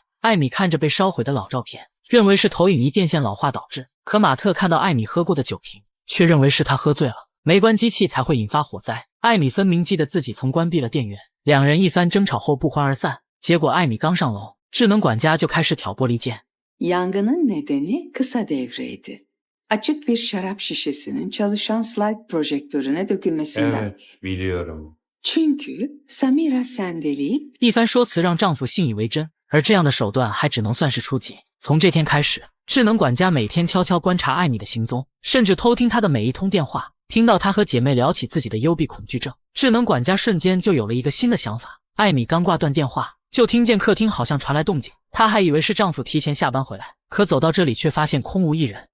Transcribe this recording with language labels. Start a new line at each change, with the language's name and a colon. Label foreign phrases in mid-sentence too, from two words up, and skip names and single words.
Chinese: 艾米看着被烧毁的老照片，认为是投影仪电线老化导致。可马特看到艾米喝过的酒瓶，却认为是他喝醉了，没关机器才会引发火灾。艾米分明记得自己曾关闭了电源，两人一番争吵后不欢而散。结果艾米刚上楼，智能管家就开始挑拨离间。
Turkish: Yangının nedeni kısa devreydi. Açık bir şarap şişesinin çalışan slide projektörüne dökülmesinden. Evet, biliyorum. Çünkü Samira sendeleyip
Chinese: 一番说辞让丈夫信以为真，而这样的手段还只能算是初级。从这天开始，智能管家每天悄悄观察艾米的行踪，甚至偷听她的每一通电话。听到她和姐妹聊起自己的幽闭恐惧症，智能管家瞬间就有了一个新的想法。艾米刚挂断电话，就听见客厅好像传来动静，她还以为是丈夫提前下班回来，可走到这里却发现空无一人。